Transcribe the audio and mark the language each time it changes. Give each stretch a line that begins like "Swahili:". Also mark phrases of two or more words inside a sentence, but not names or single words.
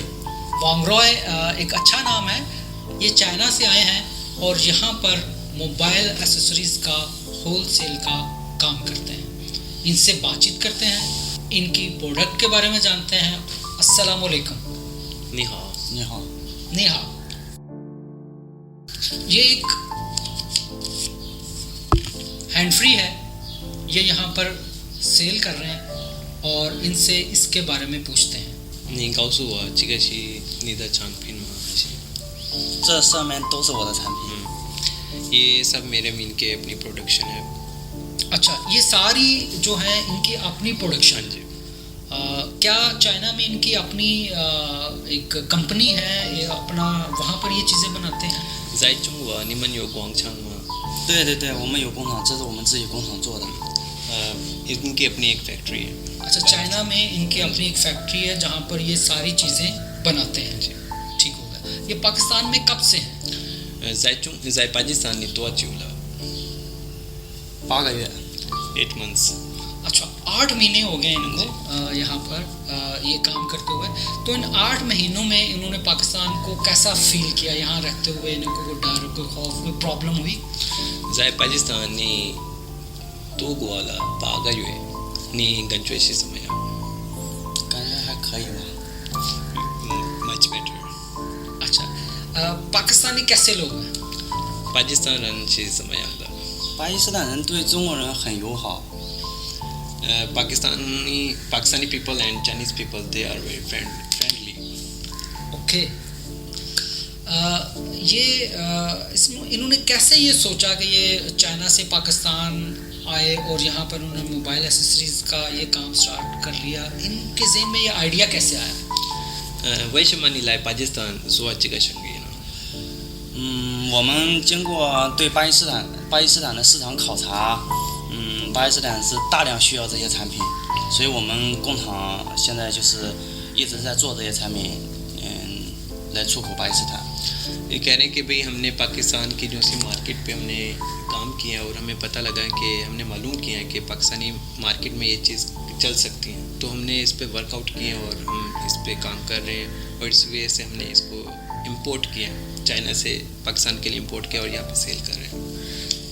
Urdu: وانگ رائے ایک اچھا نام ہے. یہ چائنا سے آئے ہیں اور یہاں پر
English: mobile accessories
Urdu: کا ہول سیل کا کام کرتے ہیں. ان سے بات چیت کرتے ہیں، ان کی پروڈکٹ کے بارے میں جانتے ہیں.
Arabic: السلام عليكم.
Chinese: 你好。你好. 你好.
Urdu: یہ ایک
English: hand free
Urdu: ہے، یہ یہاں پر سیل کر رہے ہیں اور ان سے اس کے بارے میں پوچھتے ہیں.
Chinese: 您告诉我这个是你的产品吗？还是这上面都是我的产品。
Urdu: یہ سب میرے مین کے اپنی پروڈکشن ہے. اچھا، یہ ساری جو ہے ان کی اپنی پروڈکشن जी। کیا چائنا میں ان کی اپنی ایک کمپنی ہے، یہ اپنا وہاں پر یہ چیزیں بناتے ہیں?
Chinese: 在中国你们有工厂吗？对对对，我们有工厂，这是我们自己工厂做的。
Urdu: ان کی اپنی ایک فیکٹری ہے. اچھا، چائنا میں ان کی اپنی ایک فیکٹری ہے جہاں پر یہ ساری چیزیں بناتے ہیں. ٹھیک ہوگا. یہ پاکستان میں کب سے ہیں?
Chinese: 在巴基斯坦你多久了 8个月。
English: 8 months।
Urdu: اچھا، 8 مہینے ہو گئے ان کو یہاں پر یہ کام کرتے ہوئے. تو ان 8 مہینوں میں انہوں نے پاکستان کو کیسا فیل کیا? یہاں رہتے ہوئے ان کو کوئی ڈر، کوئی خوف، کوئی پرابلم ہوئی?
Chinese: 在巴基斯坦你度过了8个月，你感觉是怎么样？感觉还可以吧。
English: much better。
Urdu: اچھا، پاکستانی کیسے لوگ ہیں?
Chinese: 巴基斯坦人是怎么样的？巴基斯坦人对中国人很友好。
English: Pakistani people and Chinese people, they are very friendly.
Urdu: ओके। انہوں نے کیسے یہ سوچا کہ یہ چائنا سے پاکستان آئے اور یہاں پر انہوں نے
English: mobile accessories
Urdu: کا یہ کام سٹارٹ کر لیا? ان کے ذہن میں یہ آئیڈیا کیسے آیا?
Chinese: 为什么你来巴基斯坦做这个生意呢？我们经过对巴基斯坦的市场考察，巴基斯坦是大量需要这些产品，所以我们工厂现在就是一直在做这些产品，来出口巴基斯坦。
Urdu: یہ کہہ رہے ہیں کہ بھائی ہم نے پاکستان کی جو سی مارکیٹ پہ ہم نے کام کیا اور ہمیں پتہ لگا کہ ہم نے معلوم کیا ہے کہ پاکستانی مارکیٹ میں یہ چیز چل سکتی ہے، تو ہم نے اس پہ ورک آؤٹ کیے اور ہم اس پہ کام کر رہے ہیں اور اس وجہ سے ہم نے اس کو امپورٹ کیا، چائنا سے پاکستان کے لیے امپورٹ کیا اور یہاں پہ سیل کر رہے ہیں.